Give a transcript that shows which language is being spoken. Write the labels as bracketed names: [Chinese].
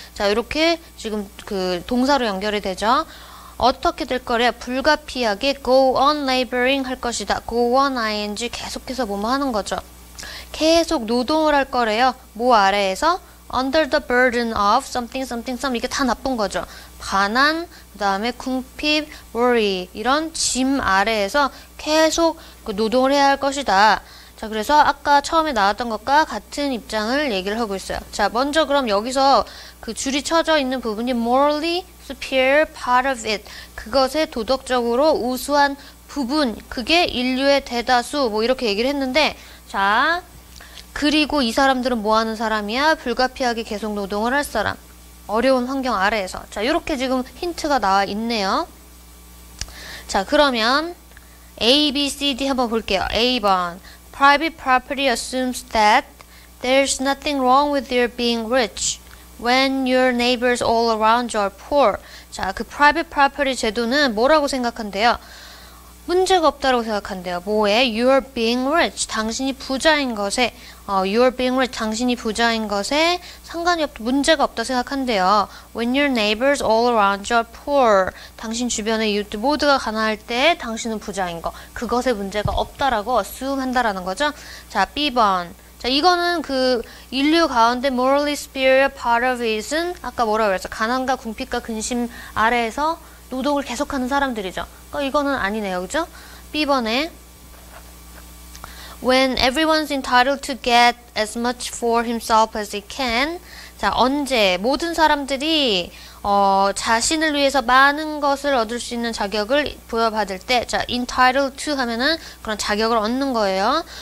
[Korean] 자, 이렇게 지금 그 동사로 연결이 되죠. 어떻게 될 거래요? 불가피하게 [English] go on laboring [Korean] 할 것이다. go on ing 계속해서 뭐뭐 하는 거죠. 계속 노동을 할 거래요. 뭐 아래에서? [English] under the burden of something, something, some. [Korean] 이게 다 나쁜 거죠. 가난, 그 다음에 궁핍, worry. 이런 짐 아래에서 계속 노동을 해야 할 것이다. 자, 그래서 아까 처음에 나왔던 것과 같은 입장을 얘기를 하고 있어요. 자, 먼저 그럼 여기서 그 줄이 쳐져 있는 부분이 [English] morally superior part of it. [Korean] 그것의 도덕적으로 우수한 부분. 그게 인류의 대다수. 이렇게 얘기를 했는데, 자, 그리고 이 사람들은 뭐 하는 사람이야? 불가피하게 계속 노동을 할 사람. 어려운 환경 아래에서. 자, 이렇게 지금 힌트가 나와 있네요. 자, 그러면 A, B, C, D 한번 볼게요. A번. [English] Private property assumes that there's nothing wrong with your being rich when your neighbors all around you are poor. [Korean] 자, 그 private property 제도는 뭐라고 생각한대요? 문제가 없다고 생각한대요. 뭐에? [English] You're being rich. [Korean] 당신이 부자인 것에, [English] you're being rich. [Korean] 당신이 부자인 것에 상관이 문제가 없다 생각한대요. [English] When your neighbors all around you are poor. [Korean] 당신 주변의 이웃들 모두가 가난할 때 당신은 부자인 거. 그것에 문제가 없다라고 assume 한다라는 거죠. 자, B번. 자, 이거는 그 인류 가운데 [English] morally superior part of it [Korean] 은 아까 뭐라고 그랬죠? 가난과 궁핍과 근심 아래에서 노동을 계속하는 사람들이죠. 그러니까 이거는 아니네요. 그죠? [English] B번에 When everyone's entitled to get as much for himself as he can. [Korean] 자, 언제 모든 사람들이 자신을 위해서 많은 것을 얻을 수 있는 자격을 부여받을 때, 자, entitled to 하면은 그런 자격을 얻는 거예요.